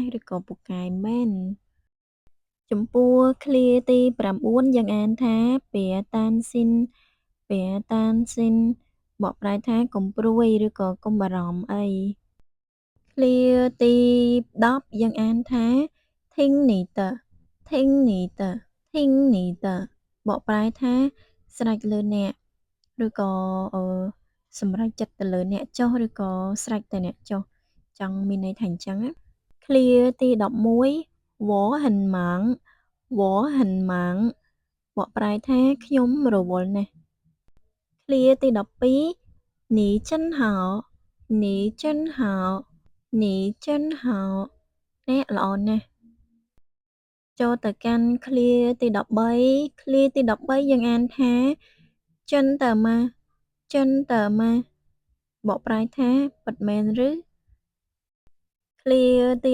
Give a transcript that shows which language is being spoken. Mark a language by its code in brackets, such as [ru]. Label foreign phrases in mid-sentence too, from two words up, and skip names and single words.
[km] ស់ឬក៏ពូកែមែនចំពោះឃ្លាទី9យើងអានថា [zh] 别担心别担心 [km] បកប្រែថាកុំព្រួយឬក៏កុំបារម្ភអីឃ្លាទី10យើងអានថា [zh] 听你的听你的听你的 [km] បកប្រែថាស្រេចលើ អ្នកឬក៏សម្រេចចិត្តទៅលើអ្នកចុះឬក៏ស្រេចតែអ្នកចុះចង់មានន័យថាអញ្ចឹងណាឃ្លាទី11 [zh] 我很忙我很忙 [km] បកប្រែថាខ្ញុំរវល់ណាស់ឃ្លាទី12 [zh] 你真好你真好你真好 [km] អ្នកល្អណាស់ចូលទៅកាន់ឃ្លាទី13ឃ្លាទី13យើងអានថា [zh] 真的吗真的吗 [km] បកប្រែថាពិតមែនឬឃ្លាទី